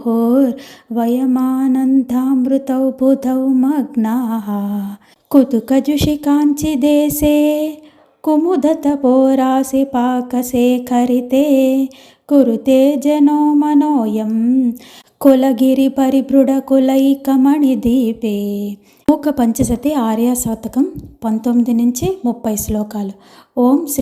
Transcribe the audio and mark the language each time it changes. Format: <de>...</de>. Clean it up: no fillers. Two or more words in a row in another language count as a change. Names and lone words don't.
<sa>मुहुर्वयमानन्दामृतौ बुधौ मग्नाः कुतुकजुषि काञ्चीदेशे कुमुदतपोराशिपाकशेखरिते कुरुते जनो मनोऽयं कुलगिरिपरिबृढकुलैकमणिदीपे</sa> <te>మూక పంచశతి ఆర్య శతకం 19 నుంచి 30 శ్లోకాలు.</te> <sa>ఓం శ్రీ</sa>